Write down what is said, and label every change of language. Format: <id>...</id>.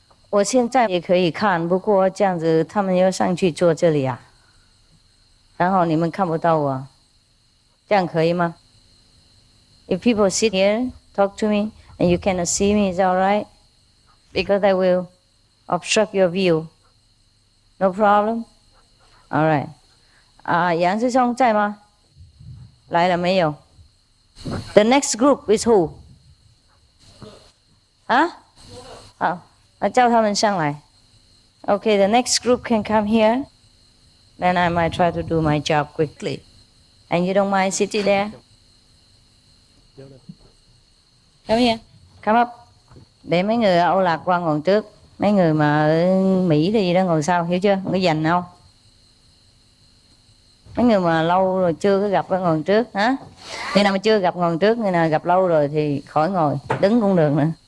<zh>我现在也可以看，不过这样子他们要上去坐这里啊，然后你们看不到我，这样可以吗？</zh> <en>If people sit here, talk to me, and you cannot see me, is that all right? Because I will obstruct your view. No problem? All right.</en> <zh>杨师兄在吗？来了没有 ？</zh> <en>The next group is who?</en> <zh>啊？好，叫他们上来。</zh> <en>Okay, the next group can come here. Then I might try to do my job quickly. And you don't mind sitting there? Come here. Come up.</en> <vi>Để mấy người Âu Lạc qua ngồi trước. Mấy người mà ở Mỹ thì gì đó ngồi sau, hiểu chưa? Người dành không? Mấy người mà lâu rồi chưa có gặp ngồi trước, hả? Người nào mà chưa gặp ngồi trước, người nào gặp lâu rồi thì khỏi ngồi, đứng cũng được nữa.</vi>